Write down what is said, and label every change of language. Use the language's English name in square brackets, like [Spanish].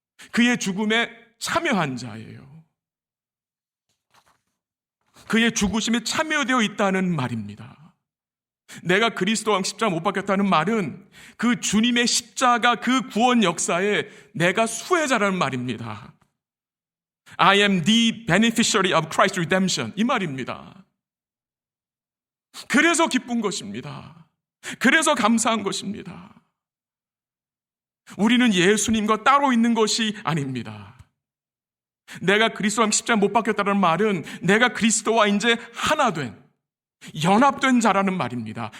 [Korean] 그의 죽음에 참여한 자예요. 그의 죽으심에 참여되어 있다는 말입니다. 내가 그리스도와 십자가 못 박혔다는 말은 그 주님의 십자가 그 구원 역사에 내가 수혜자라는 말입니다. [English] I am the beneficiary of Christ's redemption. [Korean] 이 말입니다. 그래서 기쁜 것입니다. 그래서 감사한 것입니다. 우리는 예수님과 따로 있는 것이 아닙니다. 내가 그리스도와 십자가 못 박혔다는 말은 내가 그리스도와 이제 하나 된, 연합된 자라는 말입니다.